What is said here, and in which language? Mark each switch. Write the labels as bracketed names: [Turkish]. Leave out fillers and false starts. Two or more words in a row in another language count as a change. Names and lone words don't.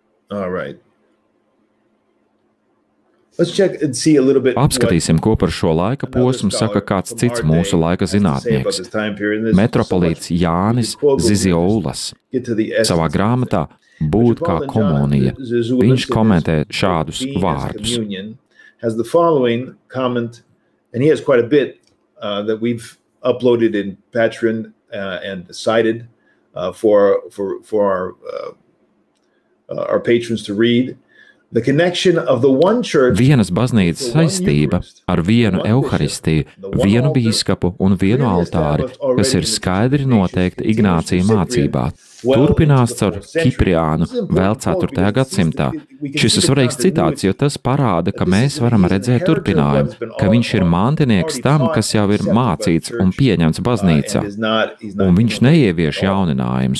[English] All right. Let's check and see a little bit. [Latvian] Apskatīsim, ko par šo laika posmu saka kāds cits mūsu laika zinātnieks. Metropolīts Jānis Zizioulas savā grāmatā Būt kā komunija. Viņš komentē šādus vārdus. [English] Has the following comment, and he has quite a bit that we've uploaded in Patreon and cited for our patrons to read. [Latvian] Vienas baznīcas saistība ar vienu euharistiju, vienu bīskapu un vienu altāri, kas ir skaidri noteikti Ignācija mācībā. Turpinās caur Kipriānu vēl 4. gadsimtā. Šis ir svarīgs citāts, jo tas parāda, ka mēs varam redzēt turpinājumu, ka viņš ir mantinieks tam, kas jau ir mācīts un pieņemts baznīcā, un viņš neievieš jauninājumus.